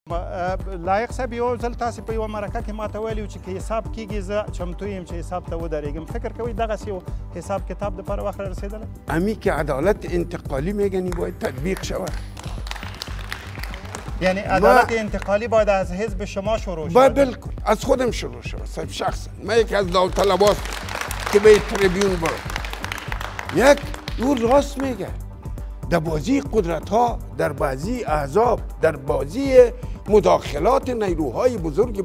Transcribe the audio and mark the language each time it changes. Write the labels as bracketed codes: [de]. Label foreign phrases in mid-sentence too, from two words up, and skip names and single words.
[ps] لایق صاحب یو ځل تاسې په یوه مرکه کې ماته ویلي وو چې که حساب کېږي زه چمتو یم چې حساب ته ودرېږم. فکر کوئ دغسې یو حساب کتاب دپاره وخت رسېدلی؟ [fa] امی که عدالت انتقالی میگنی باید تطبیق شود. یعنی عدالت انتقالی باید از حزب شما شروع شود؟ باید بالکل از خودم شروع شود. صاحب شخصا من یکی از داوطلباست که به تریبیون برم. یک او راست میگه، در بازی قدرت ها، در بازی احزاب، در بازی مداخلات نیروهای بزرگ